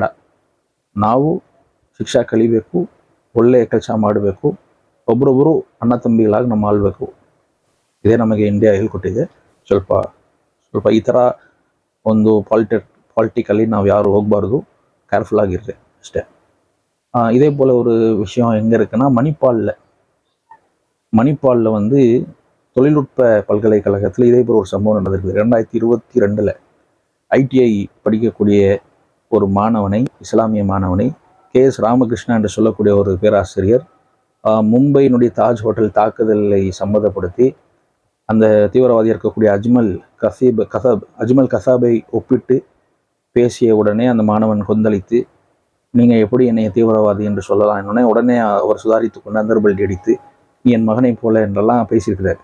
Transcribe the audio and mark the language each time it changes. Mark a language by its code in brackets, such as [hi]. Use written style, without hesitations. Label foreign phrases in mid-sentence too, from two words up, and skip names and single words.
[kn] ನಾವು ಶಿಕ್ಷೆ ಕಲಿಬೇಕು, ಒಳ್ಳೆಯ ಕೆಲಸ ಮಾಡಬೇಕು, ಒಬ್ಬರೊಬ್ಬರು ಅಣ್ಣ ತಂಬಿಗಳಾಗಿ ನಮ್ಮ ಆಳ್ಬೇಕು. ಇದೇ ನಮಗೆ ಇಂಡಿಯಾ ಹೇಳ್ಕೊಟ್ಟಿದೆ. ಸ್ವಲ್ಪ ಈ ಥರ ಒಂದು ಪಾಲಿಟಿಕಲಿ ನಾವು ಯಾರು ಹೋಗಬಾರ್ದು, கேர்ஃபுல் ಆಗಿರ್ರಿ ಅಷ್ಟೇ. [ta] இதே போல் ஒரு விஷயம் எங்கே இருக்குன்னா, மணிப்பாலில் தொழில்நுட்ப பல்கலைக்கழகத்தில் இதே போல் ஒரு சம்பவம் நடந்திருக்கு. 2022 ஐடிஐ படிக்கக்கூடிய ஒரு மாணவனை, இஸ்லாமிய மாணவனை, கேஎஸ் ராமகிருஷ்ணா என்று சொல்லக்கூடிய ஒரு பேராசிரியர் மும்பையினுடைய தாஜ் ஹோட்டல் தாக்குதலை சம்மந்தப்படுத்தி அந்த தீவிரவாதியாக இருக்கக்கூடிய அஜ்மல் கசாபை ஒப்பிட்டு பேசிய உடனே அந்த மாணவன் கொந்தளித்து, நீங்கள் எப்படி என்னை தீவிரவாதி என்று சொல்லலாம் என்னன்னே உடனே அவர் சுதாரித்து கொண்டு அந்தர்பல்டி அடித்து, நீ என் மகனை போல என்றெல்லாம் பேசியிருக்கிறார்.